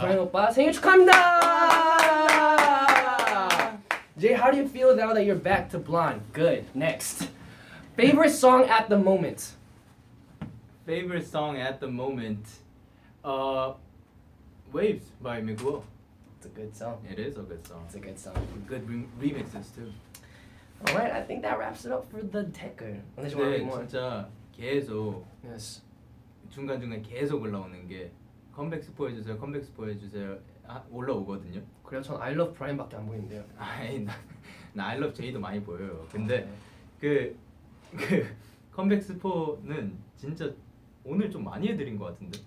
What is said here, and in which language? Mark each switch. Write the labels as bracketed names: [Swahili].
[Korean] 브라이언 오빠 생일 축하합니다. [English] Jay, how do you feel now that you're back to blonde? Good. Next. Favorite song at the moment? Favorite song at the moment, Waves by Miguel. It's a good song. It is a good song. It's a good song. Good remixes too. Alright, I think that wraps it up for the 댓글. Unless you want to read [Korean] 근데 [English] more. [Korean] 진짜 계속 [English] Yes. [Korean] 중간중간 계속 올라오는 게 컴백 스포 해주세요, 컴백 스포 해주세요 올라오거든요. 그래요, 전 I Love Brian밖에 안 보이는데요. 나 I Love J도 많이 보여요. 근데 그 컴백 스포는 진짜 오늘 좀 많이 해드린 것 같은데.